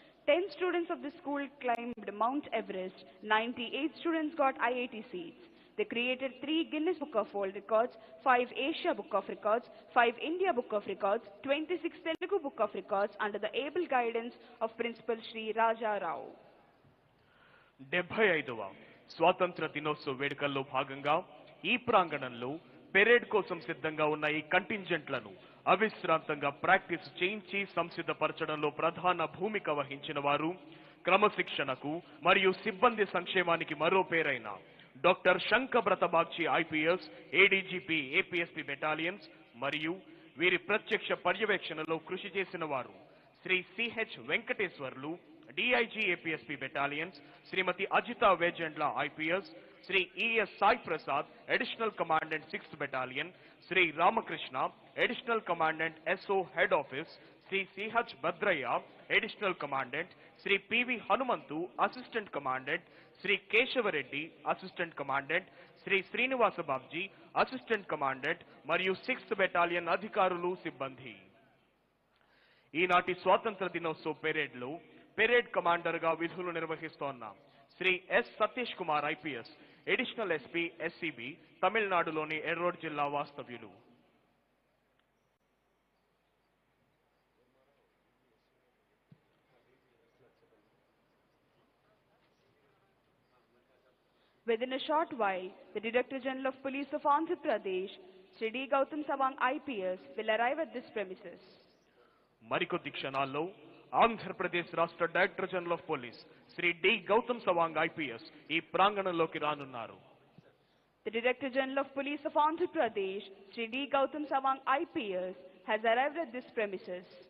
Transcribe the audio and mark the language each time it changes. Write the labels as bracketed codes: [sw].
[en] 10 students of the school climbed Mount Everest, 98 students got IIT seats. They created 3 Guinness Book of World Records, 5 Asia Book of Records, 5 India Book of Records, 26 Telugu Book of Records under the able guidance of Principal Sri Raja Rao. [te] 75వ స్వాతంత్ర దినోత్సవ వేడుకల్లో భాగంగా ఈ ప్రాంగణంలో parade కోసం సిద్ధంగా ఉన్న ఈ కంటింజెంట్లను అవిశ్రాంతంగా ప్రాక్టీస్ చేయించి సంసిద్ధపరచడంలో ప్రధాన భూమిక వహించిన వారు క్రమశిక్షణకు మరియు సిబ్బంది సంక్షేమానికి మరో పేరైన doctor Shankhabrata Bagchi IPS ADGP APSP battalions మరియు వీరి ప్రత్యక్ష పర్యవేక్షణలో కృషి చేసిన వారు Shri CH Venkateswarlu DIG APSP Battalions, Srimati Ajita Vejendla IPS, Sri E.S. [en] Sai Prasad, Additional Commandant 6th Battalion, Sri Ramakrishna, Additional Commandant SO Head Office, Sri C.H. Badraya, Additional Commandant, Sri P.V. Hanumantu, Assistant Commandant, Sri Keshavareddy, Assistant Commandant, Sri Srinivasa Babji, Assistant Commandant, [te] Mariyu 6th Battalion Adhikarulu Sibbandhi. ఈనాటి స్వాతంత్ర దినోత్సవ పెరేడ్లో parade కమాండర్గా విధులు నిర్వహిస్తోన్న Shri yes Satish Kumar IPS additional SP SCB తమిళనాడులోని ఎర్రోడ్ జిల్లా వాస్తవ్యులు. [en] Within a short while, the Director General of Police of Andhra Pradesh, Sri D. Gautam Sawang IPS, will arrive at this premises. [te] మరికొద్ది క్షణాల్లో ఆంధ్రప్రదేశ్ రాష్ట్ర director general of police Shri D Gautam Sawang IPS ఈ ప్రాంగణంలోకి రానున్నారు. [en] The Director General of Police of Andhra Pradesh, Sri D. Gautam Sawang IPS, has arrived at this premises.